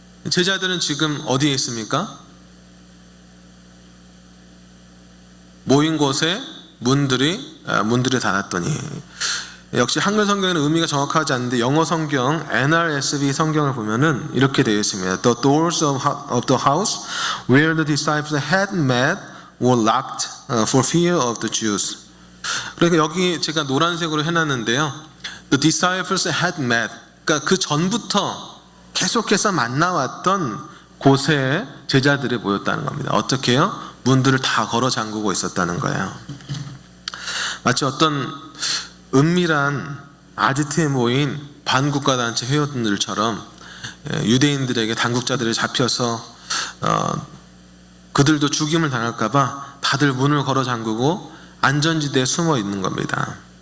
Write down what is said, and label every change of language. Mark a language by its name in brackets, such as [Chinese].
[Korean] 제자들은 지금 어디에 있습니까? 모인 곳에 문들이 닫았더니, 역시 한글 성경에는 의미가 정확하지 않는데 영어 성경 NRSV 성경을 보면은 이렇게 되어 있습니다. [English] The doors of the house where the disciples had met were locked for fear of the Jews. [Korean] 그러니까 여기 제가 노란색으로 해놨는데요. [English] The disciples had met. [Korean] 그러니까 그 전부터 계속해서 만나왔던 곳에 제자들이 모였다는 겁니다. 어떻게 해요? 문들을 다 걸어 잠그고 있었다는 거예요. 마치 어떤 은밀한 아지트에 모인 반국가단체 회원들처럼 유대인들에게 당국자들이 잡혀서 그들도 죽임을 당할까봐 다들 문을 걸어 잠그고 안전지대에 숨어 있는 겁니다.